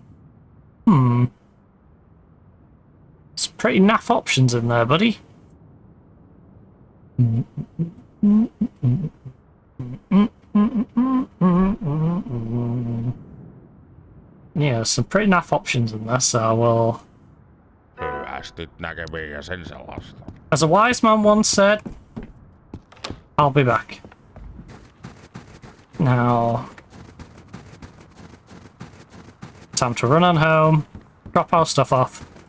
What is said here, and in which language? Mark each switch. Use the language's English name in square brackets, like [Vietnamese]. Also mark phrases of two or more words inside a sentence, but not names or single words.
[English] Some pretty naff options in there, buddy. Yeah, some pretty naff options in there, so I will... [Finnish] Hyvästyt näkemiin ja sen sellaista. [English] As a wise man once said, I'll be back. Now... Time to run on home, drop our stuff off.